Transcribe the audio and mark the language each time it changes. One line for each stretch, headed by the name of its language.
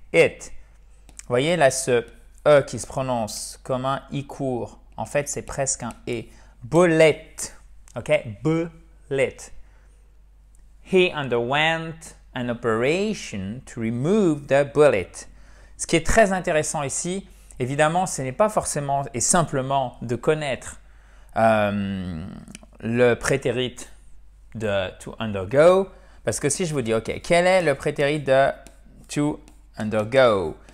French: Vous voyez là ce E qui se prononce comme un I court. En fait, c'est presque un E.
English: Bullet. OK? Bullet. He underwent an operation to remove the bullet.
French: Ce qui est très intéressant ici, évidemment, ce n'est pas forcément et simplement de connaître le prétérit de to undergo. Parce que si je vous dis, OK, quel est le prétérit de to undergo?